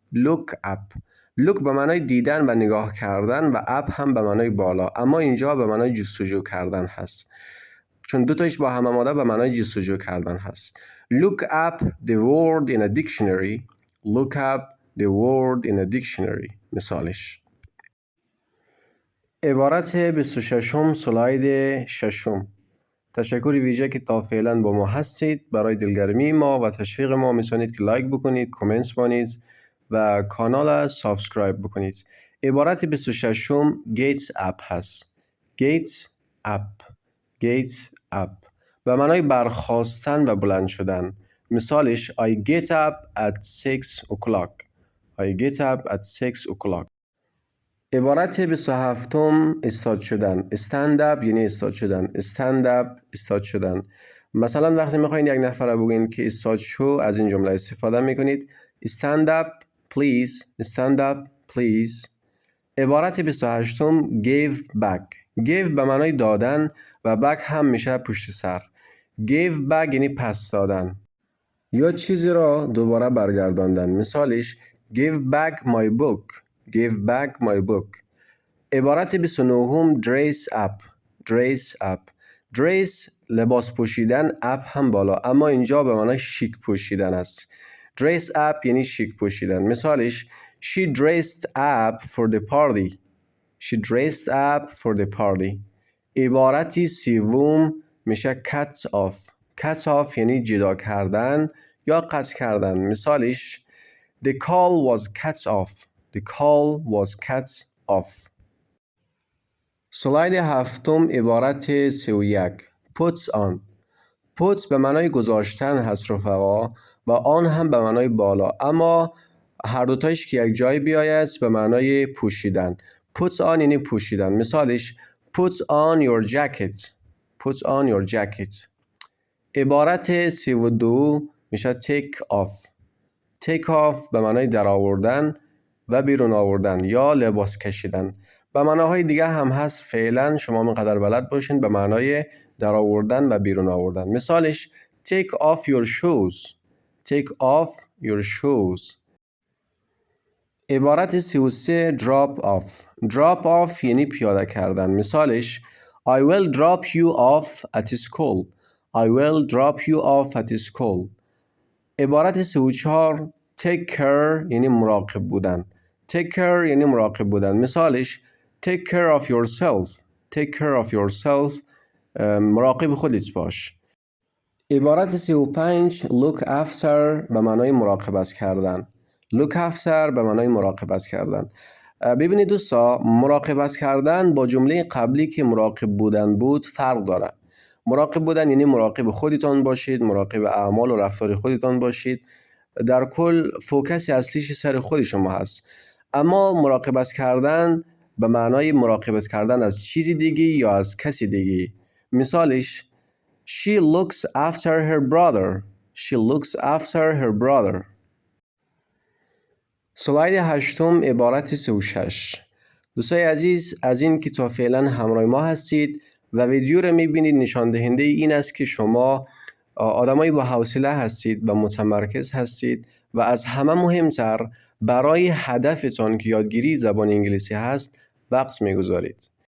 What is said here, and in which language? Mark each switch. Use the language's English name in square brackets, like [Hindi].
[English] look up. [Persian] look به معنای دیدن و نگاه کردن و up هم به معنای بالا، اما اینجا به معنای جستجو کردن هست، چون دو تایش با هم آماده به معنای جستجو کردن هست. [English] look up the word in a dictionary. look up the word in a dictionary. [Persian] مثالش عبارت 26 سلاید 6 تشکر ویژه که تا فعلا با ما هستید. برای دلگرمی ما و تشویق ما میتونید که لایک بکنید، کامنت کنید و کانال سابسکرایب بکنید. عبارت 26 gets up هست. [English] gets up. [Persian] gets up به معنای برخاستن و بلند شدن. [English] مثالش I get up at 6 o'clock. I get up at 6 o'clock. [Persian] عبارت 27 استاد شدن. stand up یعنی استاد شدن. stand up استاد شدن. مثلا وقتی میخواین یک نفر بگین که استاد شو از این جمله استفاده میکنید [English] stand up please. stand up please. [Persian] عبارت 28 give back. give به معنای دادن و back هم میشه پشت سر. give back یعنی پس دادن یا چیزی را دوباره برگرداندن. [English] مثالش give back my book. give back my book. [Persian] عبارت 29 dress up. [English] dress up. [Persian] dress لباس پوشیدن، up هم بالا، اما اینجا به معنای شیک پوشیدن است. dress up یعنی شیک پوشیدن. [English] مثالش she dressed up for the party. she dressed up for the party. [Persian] عبارتی 30 میشه cut off. cut off یعنی جدا کردن یا قطع کردن. [English] مثالش the call was cut off. the call was cut off. [Persian] سلاید 7 عبارت 31 puts on. put به معنای گذاشتن هست رفقا و آن هم به معنای بالا، اما هر دوتایش که یک جای بیاید به معنای پوشیدن. put on یعنی پوشیدن. [English] مثالش put on your jacket. put on your jacket. [Persian] عبارت 32 میشه take off. take off به معنای در آوردن و بیرون آوردن یا لباس کشیدن. به معناهای دیگه هم هست، فعلا شما منقدر بلد باشین به معنای در آوردن و بیرون آوردن. [English] مثالش take off your shoes. take off your shoes. [Persian] عبارت 33 drop off. drop off یعنی پیاده کردن. [English] مثالش I will drop you off at school. I will drop you off at school. [Persian] عبارت 34 take care یعنی مراقب بودن. take care یعنی مراقب بودن. [English] مثالش take care of yourself. take care of yourself. [Persian] مراقب خودت باش. عبارت 35 look after به معنای مراقبت کردن. look after به معنای مراقبت کردن. ببینید دوستا، مراقبت کردن با جمله قبلی که مراقب بودن بود فرق داره. مراقب بودن یعنی مراقب خودتان باشید، مراقب اعمال و رفتار خودتان باشید، در کل فوکس اصلیش سر خود شما هست. اما مراقبت کردن به معنای مراقبت کردن از چیزی دیگه یا از کسی دیگه. [English] مثالش She looks after her brother. She looks after her brother. [Persian] سلاید 8 عبارت 36. دوستای عزیز، از این که تا فعلا همراه ما هستید و ویدیو رو میبینید، نشان دهنده این است که شما آدمایی با حوصله هستید و متمرکز هستید و از همه مهمتر برای هدفتان که یادگیری زبان انگلیسی هست وقت میگذارید.